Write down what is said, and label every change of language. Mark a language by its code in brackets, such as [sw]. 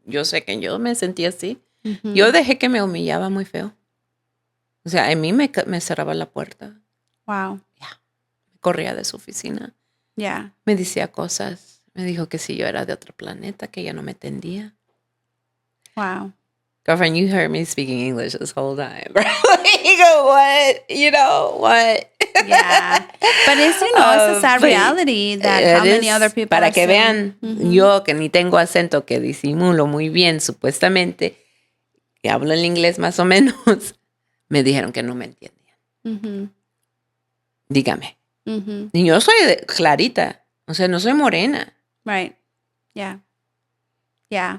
[es] Yo sé que yo me sentí así. Yo dejé que me humillaba muy feo. O sea, a mí me cerraba la puerta. [en] Wow. [es] Me corría de su oficina. Me decía cosas. Me dijo que si yo era de otro planeta, que ella no me entendía. [en] Wow. Girlfriend, you heard me speaking English this whole time. You go, what? What? Yeah. But it's, it's a sad reality that how many other people [es] para [en] are [es] que [en] saying. [es] vean, yo que ni tengo acento, que disimulo muy bien, supuestamente, que hablo el inglés más o menos, me dijeron que no me entendían. Dígame. Y yo soy clarita, o sea, no soy morena. [en] Right. Yeah. Yeah.